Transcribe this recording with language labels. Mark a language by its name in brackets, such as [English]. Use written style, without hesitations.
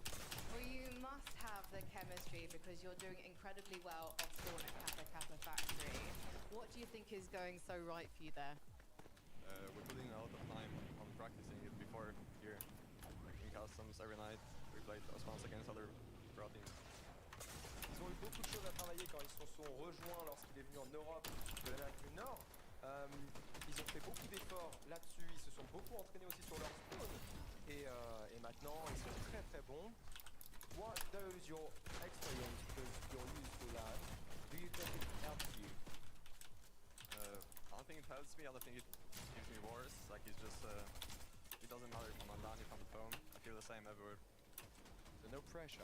[English] Well, you must have the chemistry because you're doing incredibly well off spawn at Kappa Factory. What do you think is going so right for you there? We're putting a lot of time on practicing it before here. In customs every night, we played Osmans against other pro teams. [French] Ils ont eu beaucoup de choses à travailler quand ils se sont rejoints lorsqu'il est venu en Europe de l'Amérique du Nord. Ils ont fait beaucoup d'efforts là-dessus, ils se sont beaucoup entraînés aussi sur leur spawn. Et maintenant, ils sont très bons. [English] What does your experience, because you're used to that, do you think it helps you? I don't think it helps me, I don't think it gives me worse. Like it's just, it doesn't matter if I'm on LAN, if I'm at home. I feel the same everywhere. So no pressure.